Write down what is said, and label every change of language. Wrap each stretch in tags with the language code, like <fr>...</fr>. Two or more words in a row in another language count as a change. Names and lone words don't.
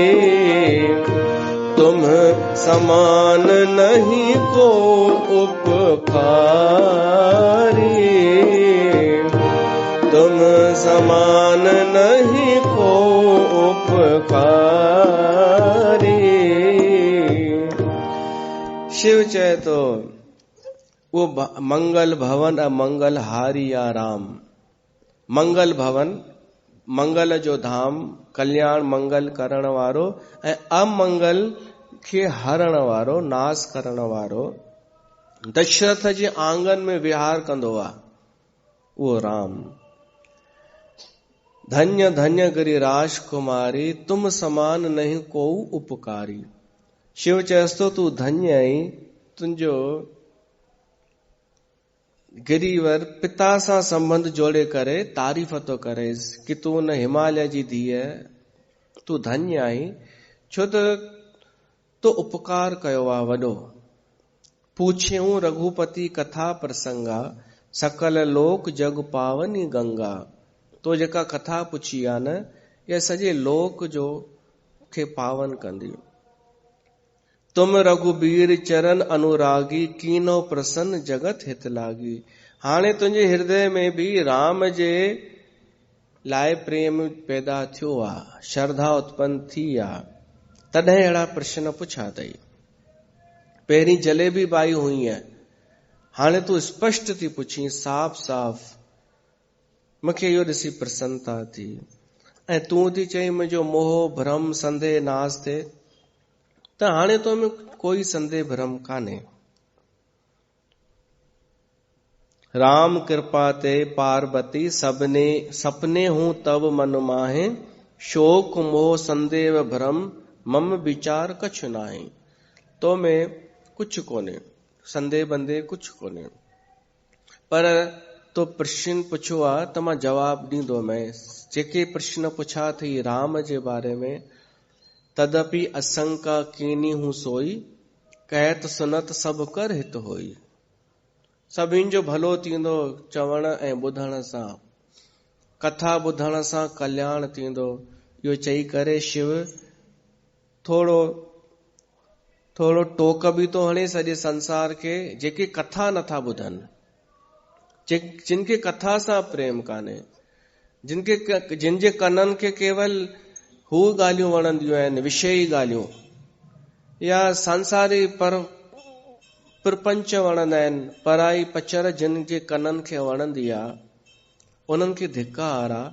<awa>तुम समान नहीं को उपकारी, तुम समान नहीं को उपकारी।</awa> <sd>शिव चए तो वो</sd> <awa>मंगल भवन अमंगल हारिया</awa> <sd>राम। मंगल भवन, मंगल जो धाम, कल्याण मंगल करण वारो ऐं अमंगल खे हरण वारो, नाश करण वारो, दशरथ जे आंगन में विहार कंदो आहे उहो राम।</sd> <awa>धन्य धन्य गिरिराज कुमारी, तुम समान नहीं को उपकारी।</awa> <sd>शिव चएस तो तू धन्य आई, तुंहिंजो गिरिवर पिता सां संबंध जोड़े करे तारीफ़ तो करेस कि तू न हिमालय जी धीअ, तू धन्य आई छो त तो उपकार कयो आहे वॾो।</sd> <awa>पूछियूं रघुपति कथा प्रसंगा, सकल लोक जग पावनी गंगा।</awa> <sd>तो जेका कथा पुछी आहे न, इहा सॼे लोक जो खे पावन कंदी।</sd> <awa>तुम रघुबीर चरण अनुरागी, कीनो प्रसन्न जगत हित लागी।</awa> <sd>हाणे तुंहिंजे हृदय में भी राम जे लाइ प्रेम पैदा थियो आहे, श्रद्धा उत्पन्न थी आहे, तॾहिं अहिड़ा प्रश्न पुछा अथई। पहिरीं जलेबी बाई हुई है, हाणे तूं स्पष्ट थी पुछी, साफ़ साफ़। मूंखे इहो ॾिसी प्रसन्नता थी। ऐं तूं थी चई मुंहिंजो मोह भ्रम संदेह नाश थिए, त हाणे तो में कोई संदेह भ्रम कान्हे।</sd> <awa>राम कृपा ते पार्वती सबने सपने हूं तब मन माहे, शोक मोह संदेह भ्रम मम विचार कछु नाहे।</awa> <sd>तो में कुछ कोने, संदेह बंदे कुछ कोने। पर तो प्रश्न पुछो आहे त मां जवाब ॾींदो मैं। जेके प्रश्न पुछा थी राम जे बारे में,</sd> <awa>तदपि असंका कीनी हूं सोई, कहत सुनत सब कर हित होई।</awa> <sd>सभिनि जो भलो थींदो चवण ऐं ॿुधण सां, कथा ॿुधण सां कल्याण थींदो। इहो चई करे शिव थोड़ो टोक बि तो हणे सॼे संसार खे, जेके कथा नथा ॿुधनि, जिनके कथा सां प्रेम कान्हे, जिनके कननि खे केवल हू ॻाल्हियूं वणंदियूं आहिनि, विषयी ॻाल्हियूं, या संसारी प्रपंच वणंदा आहिनि, पराई पचर जिन जे कननि खे वणंदी आहे उन्हनि खे धिकार आहे।</sd>